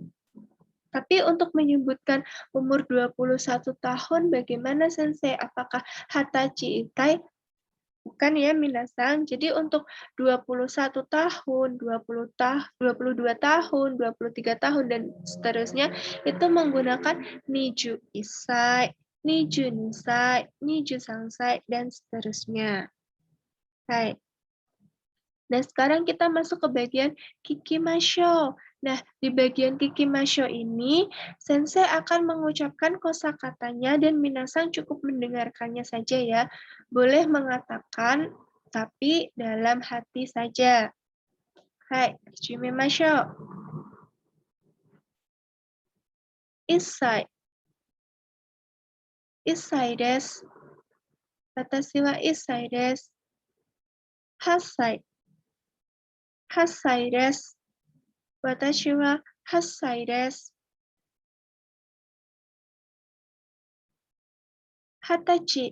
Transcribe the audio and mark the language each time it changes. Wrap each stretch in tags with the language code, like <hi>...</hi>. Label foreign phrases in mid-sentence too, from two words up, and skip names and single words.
<id>Tapi untuk menyebutkan umur 21 tahun, bagaimana Sensei? Apakah</id> <ja>二十歳一歳?</ja> <id>Bukan ya, minasang. Jadi untuk 21 tahun, 22 tahun, 23 tahun, dan seterusnya, itu menggunakan</id> <ja>二十一歳、二十二歳、二十三歳,</ja> <id>dan seterusnya. Baik. Nah, sekarang kita masuk ke bagian kikimasho. Nah, di bagian kikimasho ini, Sensei akan mengucapkan kosakatanya dan minasang cukup mendengarkannya saja ya. Boleh mengatakan, tapi dalam hati saja.</id> <ja>はい、聞きましょう。一歳. 一歳です. 私は一歳です. 八歳。八歳です. 私は八歳です. Hatachi.</ja>